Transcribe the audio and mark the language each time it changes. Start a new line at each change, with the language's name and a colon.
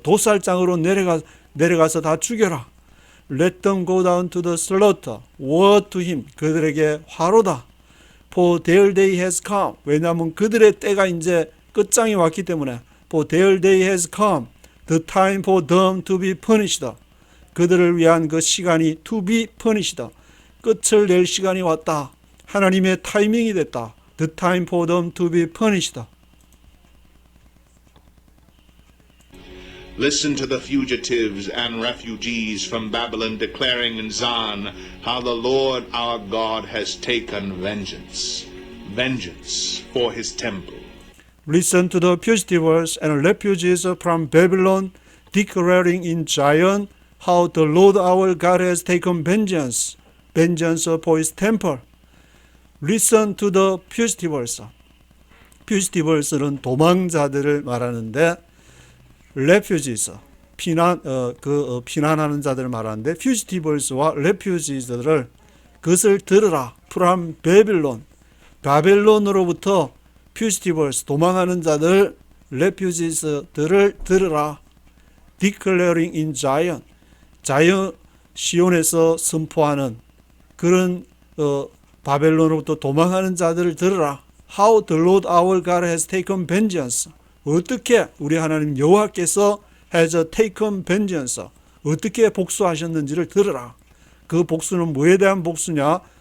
Korean: 도살장으로 내려가서 다 죽여라.
English: Let them go down to the slaughter. Woe to him.
Korean: 그들에게 화로다.
English: For their day has come.
Korean: 왜냐하면 그들의 때가 이제 끝장이 왔기 때문에.
English: For their day has come. The time for them to be punished.
Korean: 그들을 위한 그 시간이
English: to be punished.
Korean: 끝을 낼 시간이 왔다. 하나님의 타이밍이 됐다.
English: The time for them to be punished. Listen to the fugitives and refugees from Babylon declaring in Zion how the Lord our God has taken vengeance for his temple. Listen to the fugitives and refugees from Babylon declaring in Zion how the Lord our God has taken vengeance for his temple. Listen to the fugitives.
Korean: fugitives는 도망자들을 말하는데 refugees, 피난하는 자들을 말하는데 fugitives와 refugees들을 그것을 들으라.
English: from Babylon,
Korean: 바벨론으로부터 fugitives, 도망하는 자들, refugees들을 들으라.
English: declaring in Zion,
Korean: 시온에서 선포하는 그런 바벨론으로부터 도망하는 자들을 들으라.
English: How the Lord our God has taken vengeance.
Korean: 어떻게 우리 하나님 여호와께서
English: has taken vengeance.
Korean: 어떻게 복수하셨는지를 들으라. 그 복수는 뭐에 대한 복수냐?